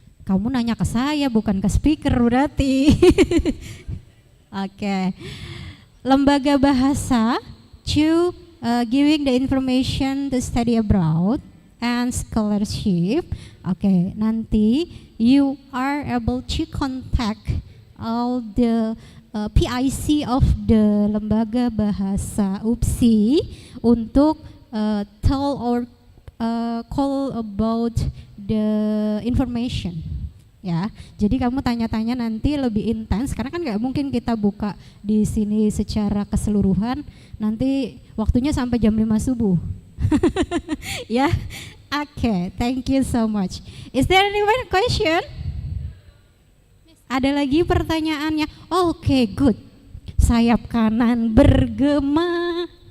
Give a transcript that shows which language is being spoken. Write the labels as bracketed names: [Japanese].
[Indonesian] Kamu nanya ke saya bukan ke speaker berarti. Oke. [English] Lembaga bahasa to giving the information to study abroad and scholarship. [Indonesian] Oke, nanti [English] you are able to contact all the PIC of the lembaga bahasa UPSI untuk tell or call about the information. [Indonesian] Ya, jadi kamu tanya-tanya nanti lebih intens karena kan nggak mungkin kita buka di sini secara keseluruhan, nanti waktunya sampai jam 5 subuh. [English] Ya, oke, thank you so much. Is there any more question? Miss, [Indonesian] Ada lagi pertanyaannya? Oke, good. Sayap kanan bergema.